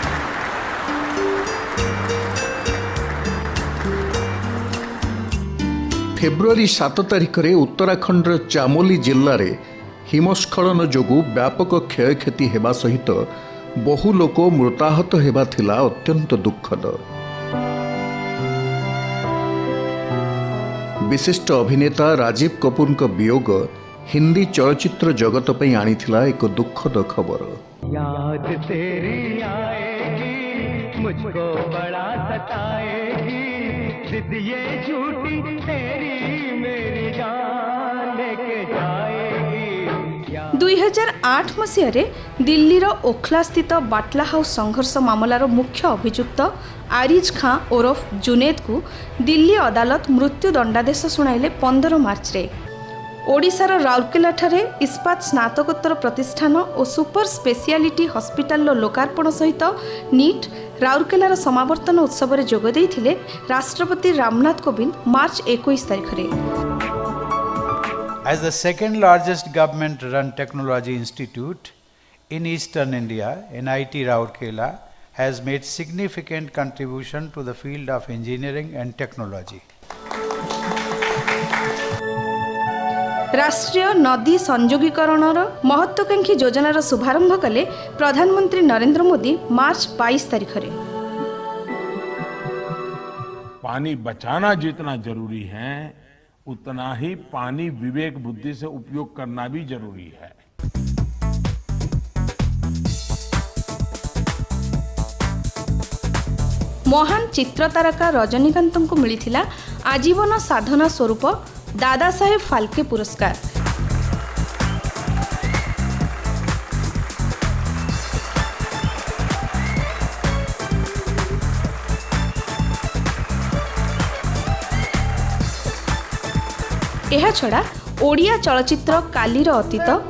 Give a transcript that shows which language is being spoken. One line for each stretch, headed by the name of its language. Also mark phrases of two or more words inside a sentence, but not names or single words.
Odia: ଫେବୃଆରୀ 7 ତାରିଖରେ ଉତ୍ତରାଖଣ୍ଡର ଚାମୋଲି ଜିଲ୍ଲାରେ ହିମସ୍ଖଳନ ଯୋଗୁଁ ବ୍ୟାପକ କ୍ଷୟକ୍ଷତି ହେବା ସହିତ ବହୁ ଲୋକ ମୃତାହତ ହେବା ଥିଲା ଅତ୍ୟନ୍ତ ଦୁଃଖଦ। ବିଶିଷ୍ଟ ଅଭିନେତା ରାଜୀବ କପୁରଙ୍କ ବିୟୋଗ ହିନ୍ଦୀ ଚଳଚ୍ଚିତ୍ର ଜଗତ ପାଇଁ ଆଣିଥିଲା ଏକ ଦୁଃଖଦ ଖବର।
Hindi: याद तेरी आएगी मुझको बड़ा सताएगी जिद ये झूठी तेरी मेरी जान लेके जाएगी।
Odia: 2008 ମସିହାରେ ଦିଲ୍ଲୀର ଓଖଲାସ୍ଥିତ ବାଟଲା ହାଉସ୍ ସଂଘର୍ଷ ମାମଲାର ମୁଖ୍ୟ ଅଭିଯୁକ୍ତ ଆରିଜ ଖାଁ ଓରଫ ଜୁନେଦକୁ ଦିଲ୍ଲୀ ଅଦାଲତ ମୃତ୍ୟୁ ଦଣ୍ଡାଦେଶ ଶୁଣାଇଲେ 15 ମାର୍ଚ୍ଚରେ। ଓଡ଼ିଶାର ରାଉରକେଲାଠାରେ ଇସ୍ପାତ ସ୍ନାତକୋତ୍ତର ପ୍ରତିଷ୍ଠାନ ଓ ସୁପର ସ୍ପେଶିଆଲିଟି ହସ୍ପିଟାଲର ଲୋକାର୍ପଣ ସହିତ ନିଟ୍ ରାଉରକେଲାର ସମାବର୍ତ୍ତନ ଉତ୍ସବରେ ଯୋଗ ଦେଇଥିଲେ ରାଷ୍ଟ୍ରପତି ରାମନାଥ କୋବିନ୍ଦ ମାର୍ଚ୍ଚ 21 ତାରିଖରେ।
English: As the second largest government-run technology institute in Eastern India, NIT Rourkela has made significant contribution to the field of engineering and technology.
Odia: ରାଷ୍ଟ୍ରୀୟ ନଦୀ ସଂଯୋଗୀକରଣର ମହତ୍ୱାକାଂକ୍ଷୀ ଯୋଜନାର ଶୁଭାରମ୍ଭ କଲେ ପ୍ରଧାନମନ୍ତ୍ରୀ ନରେନ୍ଦ୍ର ମୋଦି ମାର୍ଚ୍ଚ 22 ତାରିଖରେ।
Hindi: पानी बचाना जितना जरूरी है उतना ही पानी विवेक बुद्धि से उपयोग करना भी जरूरी है।
Odia: ମହାନ ଚିତ୍ରତାରକା ରଜନୀକାନ୍ତଙ୍କୁ ମିଳିଥିଲା ଆଜୀବନ ସାଧନା ସ୍ୱରୂପ ଦାଦା ସାହେବ ଫାଲ୍କେ ପୁରସ୍କାର। ଏହାଛଡ଼ା ଓଡ଼ିଆ ଚଳଚ୍ଚିତ୍ର କାଲିର ଅତୀତ,